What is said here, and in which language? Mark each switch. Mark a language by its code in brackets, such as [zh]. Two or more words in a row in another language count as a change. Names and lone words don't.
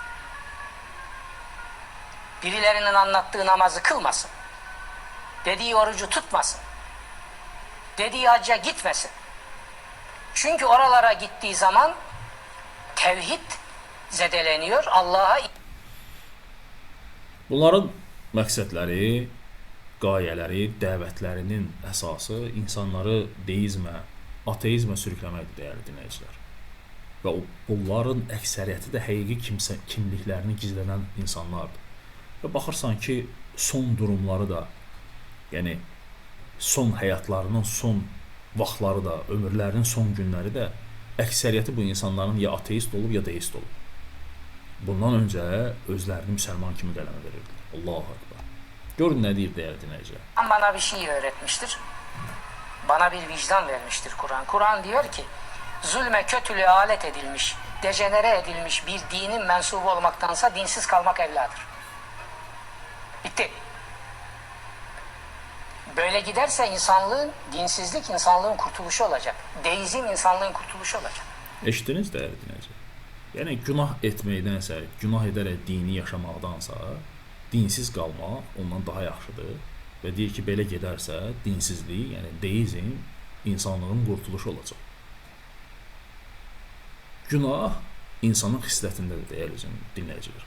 [tr] Birilerinin anlattığı namazı kılmasın. Dediği orucu tutmasın. Dediği hacca gitmesin. Çünkü oralara gittiği zaman tevhid zedeleniyor. Allah'a [az] Bunların məqsədləri, qayələri, dəvətlərinin əsası insanları deizmə, ateizmə sürükləməkdir, dəyərli dinləyicilər. Və bunların əksəriyyəti də həqiqi kimliklərini gizlənən insanlardır. Və baxırsan ki, son durumları da, yəni son həyatlarının son vaxtları da, ömürlərinin son günləri də əksəriyyəti bu insanların ya ateist olub, ya deist olub. Bundan öncə özlərini müsəlman kimi qələmə verirdilər. [ar] Allahu Ekber. [az] Görün nə deyir dəyərli dinləyicilər. [tr] bana bir şey öğretmiştir. Bana bir vicdan vermiştir Kur'an. Kur'an diyor ki, zulme kötülüğe alet edilmiş, dejenere edilmiş bir dinin mensubu olmaktansa dinsiz kalmak evladır. Bitti. Böyle giderse dinsizlik insanlığın kurtuluşu olacak. Deizm insanlığın kurtuluşu olacak. [az] Eşitdiniz dəyərli dinləyicilər. Yəni günah etməkdənsə, günah edərək dini yaşamaqdansa, dinsiz qalmaq ondan daha yaxşıdır. Və deyir ki, belə gedərsə, dinsizlik, yəni deizm insanlığın qurtuluşu olacaq. Günah insanın xislətindədir, dəyərli dinləyicilər.